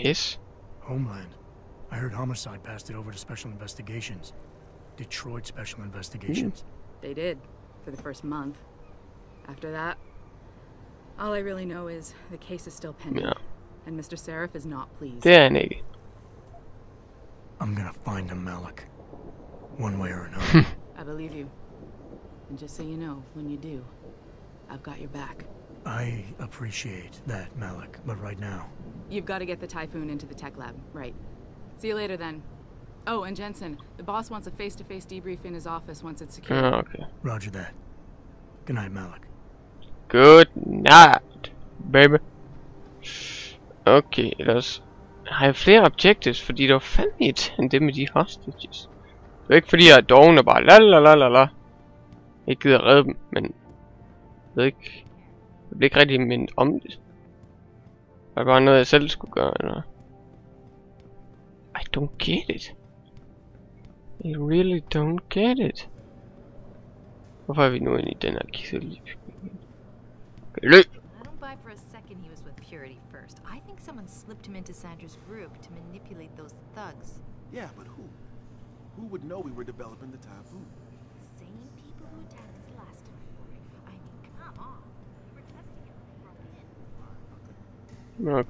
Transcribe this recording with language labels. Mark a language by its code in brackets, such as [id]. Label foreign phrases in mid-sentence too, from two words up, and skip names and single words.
[en] Yes. Homeland? I heard Homicide passed it over to Special Investigations. Detroit Special Investigations. They did, for the first month. After that, all I really know is the case is still pending. [da] Ja. [en] And Mr. Seraph is not pleased. [da] Det er han ikke. [en] I'm gonna find him, Malik. One way or another. I believe you. And just so you know, when you do, I've got your back. I appreciate that, Malik, but right now... You've got to get the Typhoon into the tech lab, right? See you later then. Oh, and Jensen, the boss wants a face-to-face debrief in his office once it's secure. Okay. Roger that. Good night, Malik. Good night, baby. [da] Okay, ellers har jeg flere objectives, fordi der var fandme irriterende det med de hostages. Det er ikke fordi jeg er doven og bare lalalala. Jeg gider redde dem, men jeg ved ikke. Jeg bliver ikke rigtig mindet om det. Var det bare noget jeg selv skulle gøre, eller? [en] I don't get it. I really don't get it. [da] Hvorfor er vi nu inde i den her kedelige bygning? Løb! [en] I don't buy for a second he was with Purity first. I think someone slipped him into Sandra's group to manipulate those thugs. Yeah, but who? Who would know we were developing the Typhoon? The same people who attacked us last time. I mean, come on. We were testing it from in.